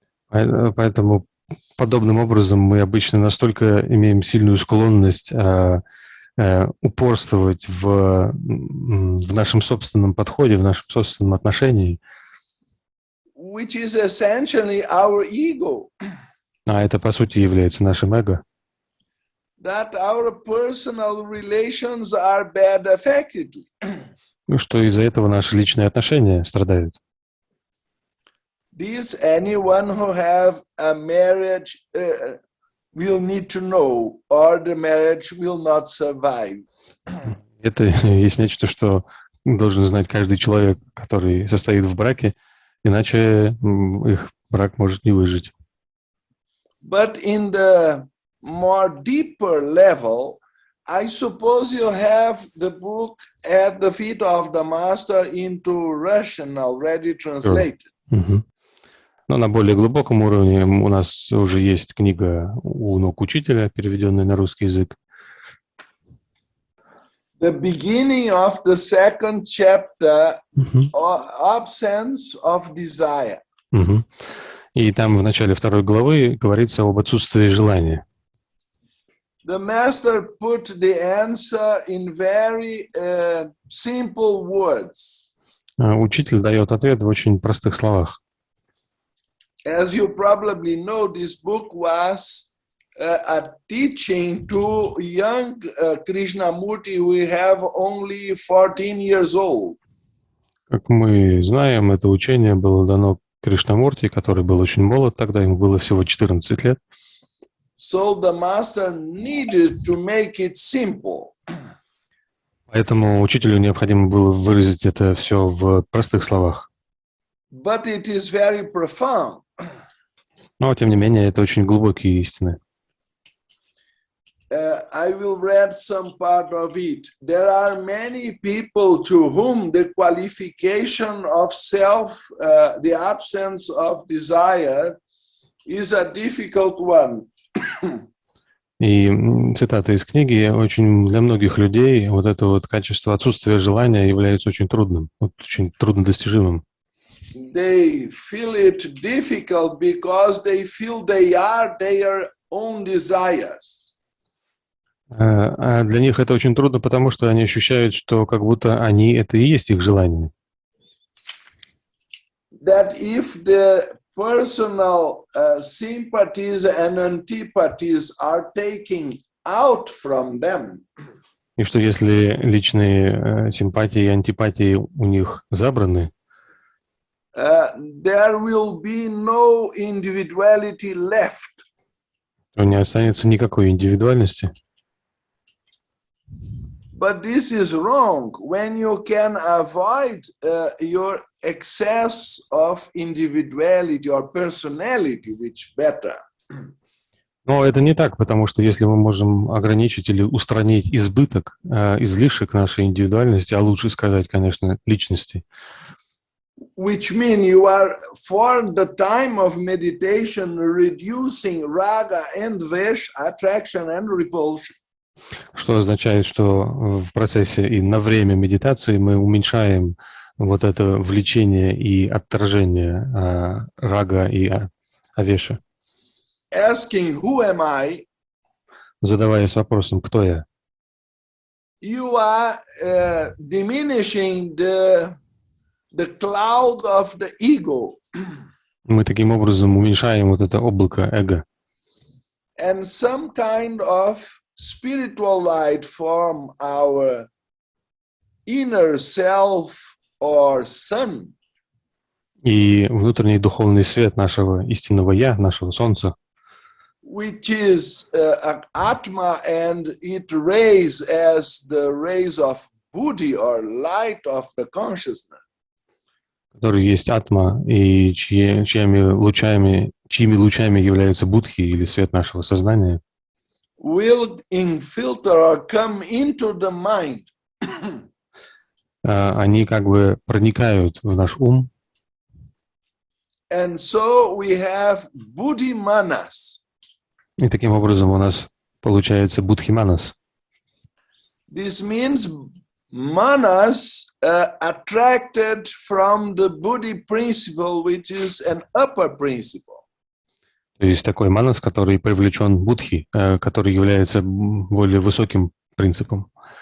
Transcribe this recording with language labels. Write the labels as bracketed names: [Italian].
[Russian] Поэтому подобным образом мы обычно настолько имеем сильную склонность упорствовать в нашем собственном подходе, в нашем собственном отношении. [English] Which is essentially our ego. [Russian] А это, по сути, является нашим эго. [English] That our personal relations are bad affected. [Russian] Что из-за этого наши личные отношения страдают. [English] This anyone who have a marriage will need to know, or the marriage will not survive. [Russian] Это есть нечто, что должен знать каждый человек, который состоит в браке, иначе их брак может не выжить. [English] But in the more deeper level, I suppose you have the book at the feet of the master into Russian already translated. Угу. [Russian] Но на более глубоком уровне у нас уже есть книга у ног учителя, переведенная на русский язык. [English] The beginning of the second chapter, absence of desire. [Russian] И там в начале второй главы говорится об отсутствии желания. [English] The master put the answer in very simple words. [Russian] Учитель дает ответ в очень простых словах. [English] As you probably know, this book was a teaching to young Krishnamurti who have only 14 years old. [Russian] Как мы знаем, это учение было дано Кришнамурти, который был очень молод, тогда ему было всего 14 лет. [English] So the master needed to make it simple. [Russian] Поэтому учителю необходимо было выразить это все в простых словах. [English] But it is very profound. [Russian] Но, тем не менее, это очень глубокие истины. [English] I will read some part of it. There are many people to whom the qualification of self, the absence of desire, is a difficult one. [Russian] И цитата из книги: очень для многих людей вот это вот качество отсутствия желания является очень трудным, очень труднодостижимым. [English] They feel it difficult because they feel they are their own desires. [Russian] А для них это очень трудно, потому что они ощущают, что как будто они — это и есть их желание. [English] That if the personal sympathies and antipathies are taken out from them, [Russian] И что если личные симпатии и антипатии у них забраны, [English] there will be no individuality left. [Russian] то не останется никакой индивидуальности. [English] But this is wrong. When you can avoid your excess of individuality or personality, which better. [Russian] Но это не так, потому что если мы можем ограничить или устранить излишек нашей индивидуальности, а лучше сказать, конечно, личности, [English] which mean you are for the time of meditation reducing raga and dvesh, attraction and repulsion. [Russian] Что означает, что в процессе и на время медитации мы уменьшаем вот это влечение и отторжение рага и авеша. [English] Asking who am I, [Russian] Задаваясь вопросом, кто я, [English] you are diminishing the cloud of the ego. [Russian] мы таким образом уменьшаем вот это облако эго. [English] And some kind of spiritual light from our inner self or sun. [Russian] И внутренний духовный свет нашего истинного Я, нашего Солнца, [English] Which is Atma, and it rays as the rays of Buddhi or light of the consciousness. [Russian] который есть Атма, и чьими лучами являются будхи или свет нашего сознания, [English] Will infiltrate or come into the mind. [Russian] они как бы проникают в наш ум, [English] And so we have Buddhi Manas. [Russian] и таким образом у нас получается будхиманас. [English] This means Manas attracted from the Buddhi principle, which is an upper principle. [Russian] То есть такой манас, который привлечен будхи, который является более высоким принципом.